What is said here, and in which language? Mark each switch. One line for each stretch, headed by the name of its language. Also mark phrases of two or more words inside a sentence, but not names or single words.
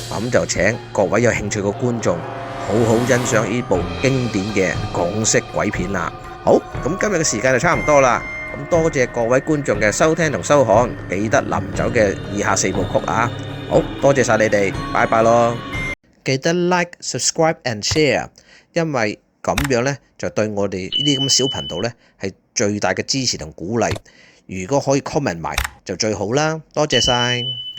Cantonese: 咁就請各位有興趣嘅觀眾好好欣賞呢部經典嘅港式鬼片啦。好，咁今日嘅時間就差唔多啦。咁多謝各位觀眾嘅收聽同收看，記得臨走嘅以下4部曲啊！好多謝晒你哋，拜拜咯！記得
English: like、subscribe and share，
Cantonese: 因為咁樣呢，就對我哋呢啲咁小頻道呢係最大嘅支持同鼓勵。如果可以 comment 埋就最好啦，多謝晒。